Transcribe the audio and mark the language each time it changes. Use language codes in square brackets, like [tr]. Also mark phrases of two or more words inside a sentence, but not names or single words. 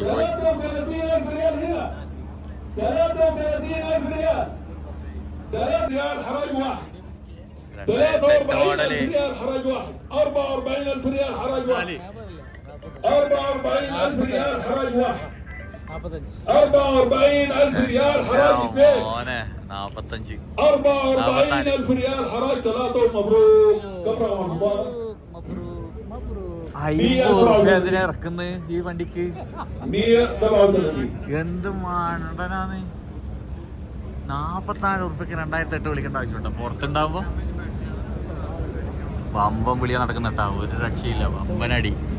[ar] 43,000 حراج واحد 44,000 ريال حراج واحد 44,000 ريال حراج واحد 44,000 ريال حراج البيت. [ml] മോനെ 45. [ar] 44,000 ريال حراج ثلاثة ومبروك. كم رقم البطاقة؟ [ml] 50 റുപ്യ എന്തിനാ ഇറക്കുന്നത് ഈ വണ്ടിക്ക്? 137. എന്ത് മണ്ടനാണ്. 44 റുപ്യക്ക് 2008 വിളിക്കേണ്ട ആവശ്യമുണ്ടോ? പുറത്തുണ്ടാവുമ്പോ വമ്പം വിളിയാ നടക്കുന്നുണ്ടാ, ഒരു രക്ഷയില്ല, വമ്പനടി.